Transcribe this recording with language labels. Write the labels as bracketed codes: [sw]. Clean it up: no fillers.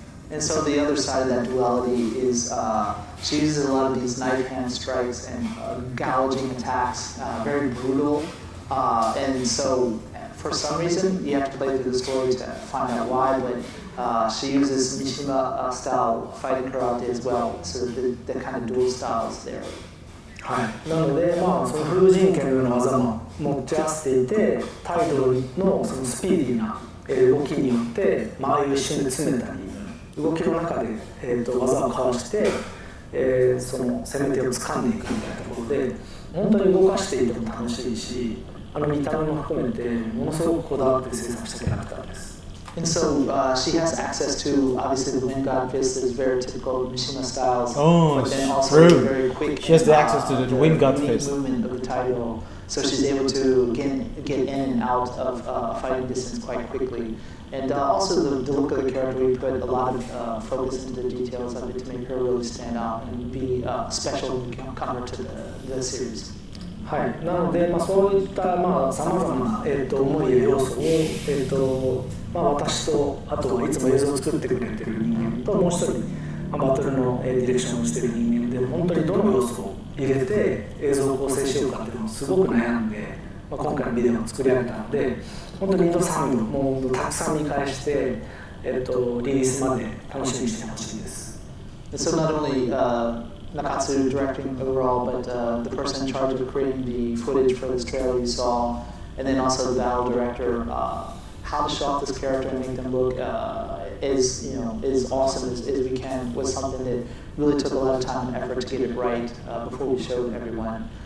[en] And so the other side of that duality is she uses a lot of these knife hand strikes and gouging attacks, very brutal. And so for some reason, you have to play through the story to find out why, but she uses Mishima style fighting karate as well. So the kind of dual styles there. [ja] はい、なので、その風神剣のような技も持ち合わせていて、態度のそのスピーディーな動きによって周りを一瞬で詰めたり、動きの中で、技をかわして、その攻め手を掴んでいくみたいなところで本当に動かしていても楽しいし、見た目も含めてものすごくこだわって制作したキャラクターです。 [en] And so she has access to obviously the Wind God Fist that is very typical Mishima styles, but then also true. very quick. She has the access to the Wind God Fist. Movement of the title, so she's able to get in and out of fighting distance quite quickly. And also the look of the character, we put a lot of focus into the details of it to make her really stand out and be a special newcomer to the series. [ja] はい、なので、そういったさまざまな思いや要素を、私とあとはいつも映像を作ってくれてる人間ともう一人バトルのディレクションをしてる人間で本当にどの要素を入れて映像を構成しようかっていうのをすごく悩んで、今回のビデオを作り上げたので本当に2度3度もうたくさん見返して、リリースまで楽しみにしてほしいです。 [en] So not only Nakatsu directing overall, but the person in charge of creating the footage for this trailer you saw, and then also the battle director, how to show off this character and make them look as awesome as we can was something that really took a lot of time and effort to get it right before we showed everyone.